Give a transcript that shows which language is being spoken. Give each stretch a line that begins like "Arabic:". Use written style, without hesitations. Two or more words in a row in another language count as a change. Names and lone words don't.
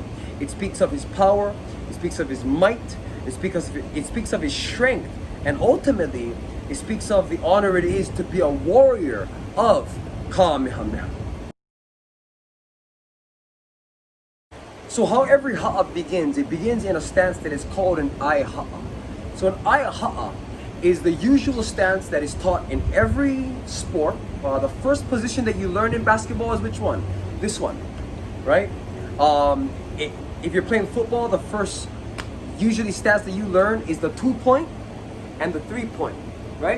English: It speaks of his power, it speaks of his might, it speaks of his strength, and ultimately it speaks of the honor it is to be a warrior of Kamehameha. So how every ha'a begins, it begins in a stance that is called an
Hawaiian: ai ha'a.
English: So an
Hawaiian: ai ha'a
English: is the usual stance that is taught in every sport. The first position that you learn in basketball is which one? This one, right? If you're playing football, the first usually stance that you learn is the 2-point and the 3-point, right?